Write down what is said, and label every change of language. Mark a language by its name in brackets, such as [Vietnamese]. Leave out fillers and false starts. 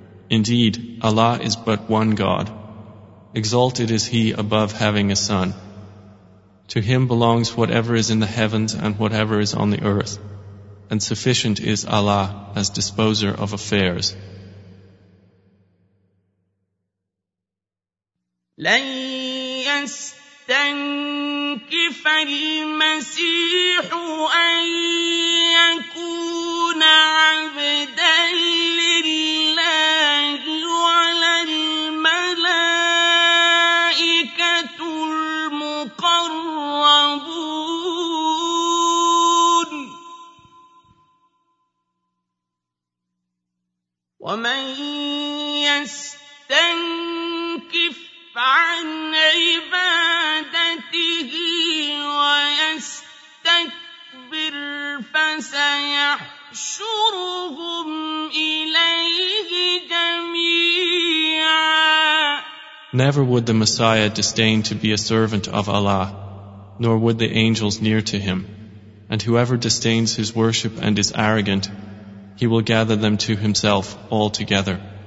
[English] Indeed, Allah is but one God. Exalted is he above having a son. To him belongs whatever is in the heavens and whatever is on the earth. And sufficient is Allah as disposer of affairs. [Arabic] لن يستنكف المسيح أن يكون عبدا لله ولا الملائكة المقربون ومن يستنكف عن عبادته ويستكبر فسيحشرهم إليه جميعا. [English] Never would the Messiah disdain to be a servant of Allah, nor would the angels near to him. And whoever disdains his worship and is arrogant, he will gather them to himself altogether.